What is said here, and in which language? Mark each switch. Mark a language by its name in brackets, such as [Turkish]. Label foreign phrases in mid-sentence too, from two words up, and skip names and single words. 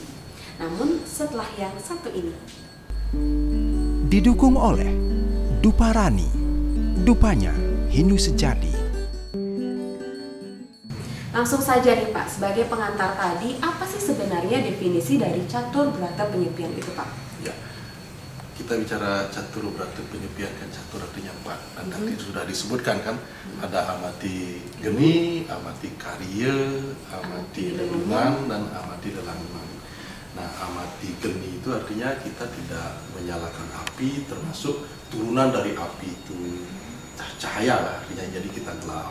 [Indonesian] Namun setelah yang satu ini. Didukung oleh Duparani, dupanya Hindu sejati. Langsung saja nih Pak, sebagai pengantar tadi, apa sih sebenarnya definisi dari catur berata penyepian itu Pak? Ya, kita bicara catur berata penyepian kan, catur artinya 4. Dan tadi sudah disebutkan kan, ada amati geni, amati karya, amati lelungan, dan amati lelangan. Nah, amati geni itu artinya kita tidak menyalakan api, termasuk turunan dari api itu cahaya lah, artinya jadi kita gelap.